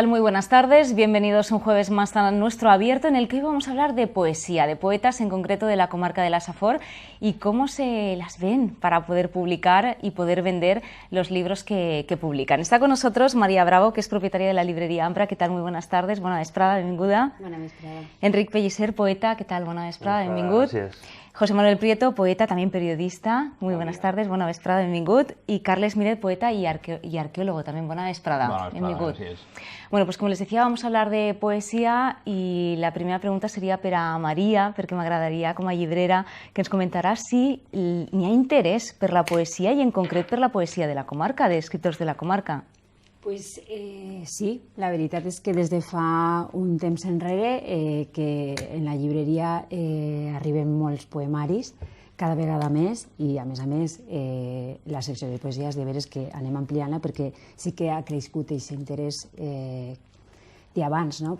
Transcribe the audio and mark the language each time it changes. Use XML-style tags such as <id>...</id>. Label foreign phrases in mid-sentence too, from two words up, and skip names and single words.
<es>Muy buenas tardes, bienvenidos un jueves más a nuestro abierto en el que hoy vamos a hablar de poesía, de poetas en concreto de la comarca de la Safor y cómo se las ven para poder publicar y poder vender los libros que publican. Está con nosotros María Bravo, que es propietaria de la librería Ampra. ¿Qué tal? Muy buenas tardes,</es> <ca>bona vesprada, benvinguda. Bona vesprada. Enric Pellicer, poeta,</ca> <es>¿qué tal?</es> <ca>Bona vesprada, benvingut. Gràcies.</ca> <es>José Manuel Prieto, poeta, también periodista. Muy buenas tardes,</es> <ca>bona vesprada, benvingut.</ca> <es>Y Carles Miret, poeta y arqueólogo, también</es> <ca>bona vesprada, benvingut.</ca> <es>Bueno, pues como les decía, vamos a hablar de poesía y la primera pregunta sería para María, porque</es> <ca>m'agradaria, com a llibrera, que ens comentarà si n'hi ha interès per la poesia i en concret per la poesia de la comarca, d'escriptors de la comarca. Pues sí, la veritat és que des de fa un temps enrere que en la llibreria arriben molts poemaris, cada vegada més, i a més la secció de poesia és de veres que anem ampliant-la perquè sí que ha crescut aquest interès d'abans, no?</ca>